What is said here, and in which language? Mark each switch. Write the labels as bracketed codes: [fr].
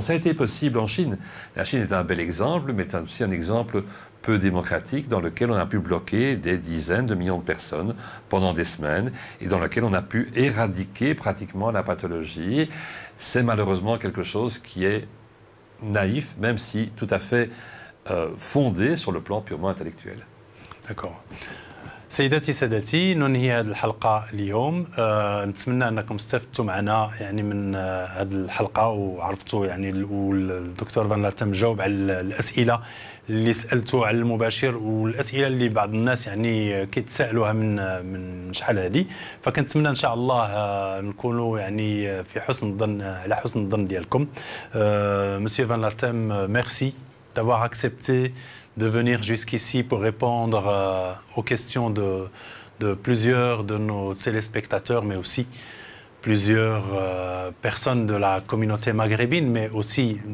[fr] Ça a été possible en Chine. La Chine est un bel exemple, mais c'est aussi un exemple peu démocratique dans lequel on a pu bloquer des dizaines de millions de personnes pendant des semaines et dans lequel on a pu éradiquer pratiquement la pathologie. C'est malheureusement quelque chose qui est naïf, même si tout à fait fondé sur le plan purement intellectuel. D'accord. [ar] سيداتي سادتي ننهي هذه الحلقة اليوم. نتمنى أنكم استفدتوا معنا يعني من هذه الحلقة وعرفتوا يعني والدكتور فان لاتام جاوب على الأسئلة اللي سألتوا على المباشر والأسئلة اللي بعض الناس يعني كيتسائلوها من شحال هذه. فكنتمنى إن شاء الله نكونوا يعني في حسن الظن على حسن الظن ديالكم. [fr] Monsieur Van Lathem, merci d'avoir accepté de venir jusqu'ici pour répondre aux questions de plusieurs de nos téléspectateurs, mais aussi plusieurs personnes de la communauté maghrébine, mais aussi